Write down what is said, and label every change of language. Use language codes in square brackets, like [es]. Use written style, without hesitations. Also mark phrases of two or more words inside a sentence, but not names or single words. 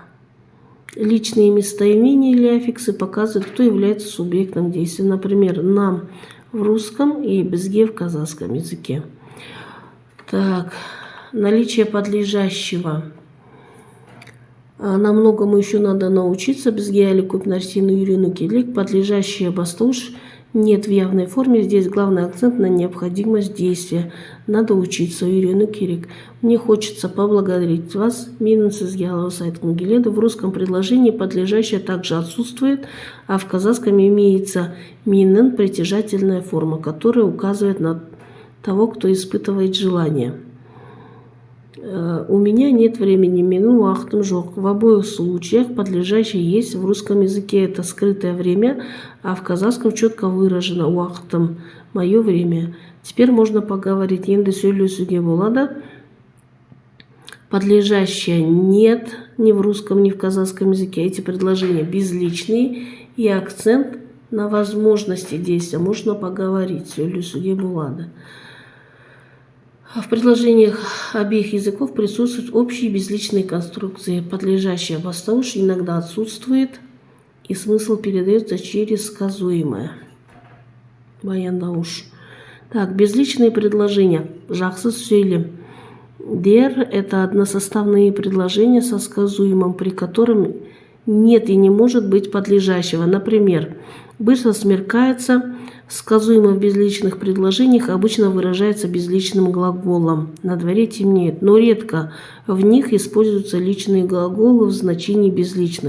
[ru] Личные местоимения или аффиксы показывают, кто является субъектом действия. Например, нам в русском и бізге в казахском языке. Так. Наличие подлежащего. Нам многому еще надо научиться. [kk] Бізге әлі көп нәрсені үйрену керек. [ru] Подлежащее бастауыш нет в явной форме. Здесь главный акцент на необходимость действия. Надо учиться, [kk] үйрену керек. [ru] Мне хочется поблагодарить вас. [kk] Менің сізге алғыс айтқым келеді. [ru] В русском предложении подлежащее также отсутствует, а в казахском имеется менің притяжательная форма, которая указывает на того, кто испытывает желание. У меня нет времени, [kk] менің уақытым жоқ. [ru] В обоих случаях подлежащее есть. В русском языке это скрытое время, а в казахском четко выражено уақытым, мое время. Теперь можно поговорить. [kk] Енді сөйлесуге болады. [ru] Подлежащее нет ни в русском, ни в казахском языке. Эти предложения безличные и акцент на возможности действия. Можно поговорить. [kk] Сөйлесуге болады. [ru] В предложениях обеих языков присутствуют общие безличные конструкции. Подлежащее бастауыш иногда отсутствует, и смысл передается через сказуемое. [kk] Баяндауыш. [ru] Так, безличные предложения. [kk] Жақсы сөйлем. Дер – [ru] это односоставные предложения со сказуемым, при котором нет и не может быть подлежащего. Например, быстро смеркается. Сказуемое в безличных предложениях обычно выражается безличным глаголом. На дворе темнеет, но редко в них используются личные глаголы в значении безличных.